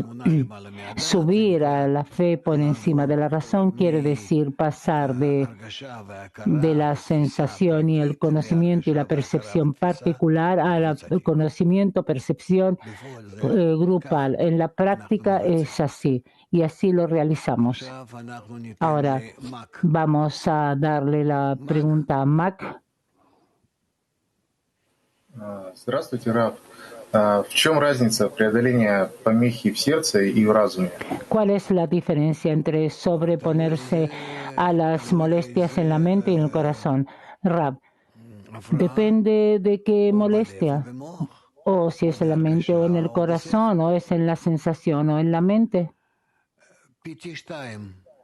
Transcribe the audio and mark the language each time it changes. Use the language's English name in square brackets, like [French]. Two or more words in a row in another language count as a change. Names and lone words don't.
[Spanish] Subir a la fe por encima de la razón quiere decir pasar de la sensación y el conocimiento y la percepción particular al conocimiento, percepción grupal. En la práctica es así y así lo realizamos. Ahora vamos a darle la pregunta a Mac. [Russian] Здравствуйте, Рав. В чем разница преодоления помехи в сердце и в разуме? [Spanish] ¿Cuál es la diferencia entre sobreponerse a las molestias en la mente y en el corazón? Rab, depende de qué molestia, o si es en la mente o en el corazón, o es en la sensación o en la mente.